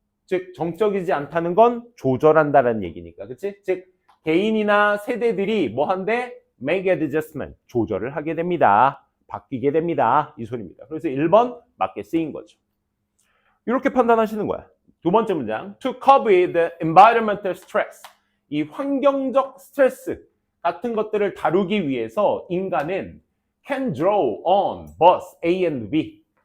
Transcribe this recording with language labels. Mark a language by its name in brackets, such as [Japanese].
[Korean] 즉 정적이지 않다는 건 조절한다라는 얘기니까. 그치? 즉 개인이나 세대들이 뭐 한대? [English] make adjustment. [Korean] 조절을 하게 됩니다. 바뀌게 됩니다. 이 소리입니다. 그래서 1번 맞게 쓰인 거죠. 이렇게 판단하시는 거야. 두 번째 문장. [English] To cope with the environmental stress. [Korean] 이 환경적 스트레스 같은 것들을 다루기 위해서 인간은 [English] can draw on both A and B.